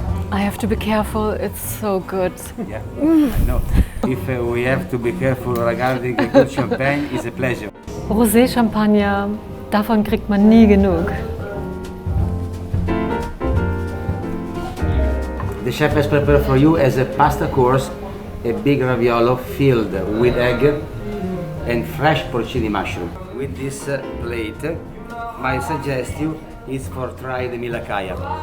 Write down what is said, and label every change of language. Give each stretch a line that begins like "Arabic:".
English: I have to be careful, it's so good. Yeah, I know. If we have to be careful regarding a good champagne, it's a pleasure.
German: Rosé-Champagner, davon kriegt man nie genug.
English: The chef has prepared for you as a pasta course a big raviolo filled with egg and fresh porcini mushroom. With this plate, my suggestion is for try the Milacaya.